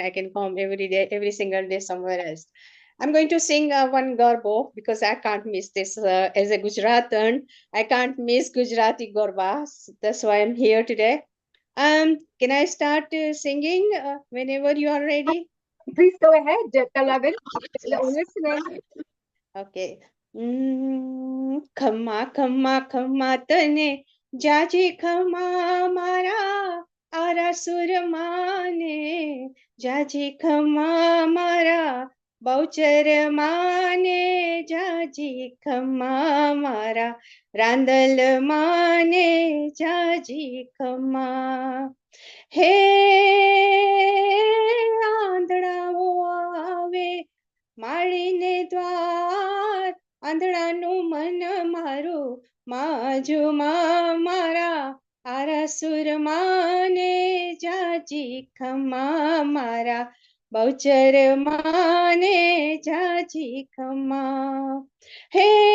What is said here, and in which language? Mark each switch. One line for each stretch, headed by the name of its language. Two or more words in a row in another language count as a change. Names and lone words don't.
English: I can come every day, every single day somewhere else. I'm going to sing one Garbo because I can't miss this. As a Gujaratan, I can't miss Gujarati Garba. That's why I'm here today. Can I start singing whenever you are ready? Please go ahead, Talla Ben. Listening.
Gujarati: Okay. ખમા ખમા ખમા તને જાજી ખમા મારા આરા સુરમાને જાજી ખમા મારા બહુચર માને જાજી ખમા મારા રાંદલ માને જાજી ખમા હે આંધળાઓ આવે માળીને દ્વાર આંધળાનું મન મારું માજુમાં મારા આરાસુર માને જાજી ખમા મારા બહુચર માને જાજી ખમા હે